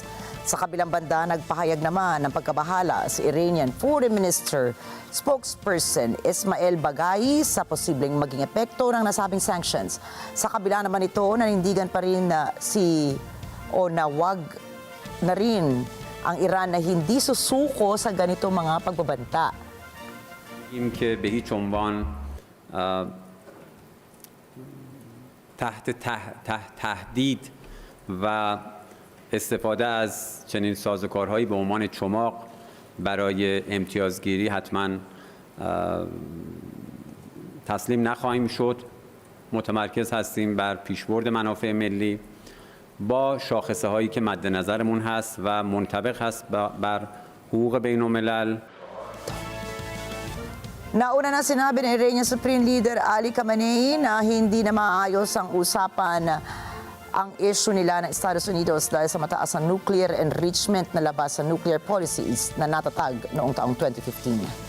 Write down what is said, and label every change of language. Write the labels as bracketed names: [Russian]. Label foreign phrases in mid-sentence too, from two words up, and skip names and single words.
[Filipino] Sa kabilang banda, nagpahayag naman ng pagkabahala si [English] Iranian Foreign Minister spokesperson [Filipino] Ismail Bagay sa posibleng maging epekto ng nasabing sanctions. Sa kabila naman ito, nanindigan pa rin nawag na rin ang Iran na hindi susuko sa ganitong mga pagbabanta. [Persian] که به هیچ عنوان تحت تهدید و استفاده از چنین سازوکارهایی به عنوان چماق برای امتیازگیری حتما تسلیم نخواهیم شد. متمرکز هستیم بر پیشبرد منافع ملی با شاخصه هایی که مد نظرمون هست و منطبق هست بر حقوق بین الملل. [Filipino] Nauna na sinabi ni [English] Iranian Supreme Leader [Filipino] Ali Khamenei na hindi na maayos ang usapan ang issue nila ng Estados Unidos dahil sa mataas na [English] nuclear enrichment [Filipino] na labas sa [English] nuclear policies [Filipino] na natatag noong taong 2015.